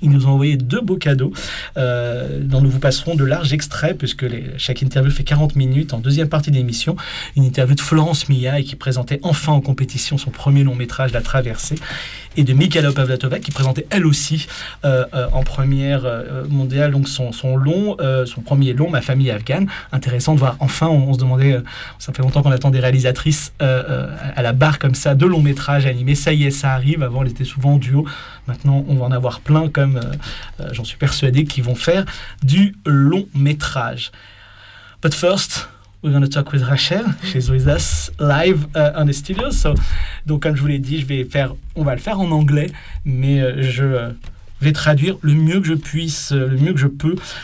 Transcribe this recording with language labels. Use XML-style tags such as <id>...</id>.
<fr>Ils nous ont envoyé deux beaux cadeaux dont nous vous passerons de larges extraits, puisque chaque interview fait 40 minutes. En deuxième partie d'émission, une interview de Florence Millat qui présentait enfin en compétition son premier long métrage, La Traversée, et de Mikhaïla Pavlatova qui présentait elle aussi en première mondiale donc son premier long, Ma famille afghane. Intéressant de voir enfin, on se demandait, ça fait longtemps qu'on attend des réalisatrices à la barre comme ça de longs métrages animés. Ça y est, ça arrive. Avant, elle était souvent en duo. Maintenant, on va en avoir plein, comme j'en suis persuadé, qui vont faire du long métrage.</fr> <en>But first, we're going to talk with Rachel. She's with us live on the studio.</en> <fr>So, donc, comme je vous l'ai dit, on va le faire en anglais, mais je vais traduire le mieux que je puisse, le mieux que je peux.</fr>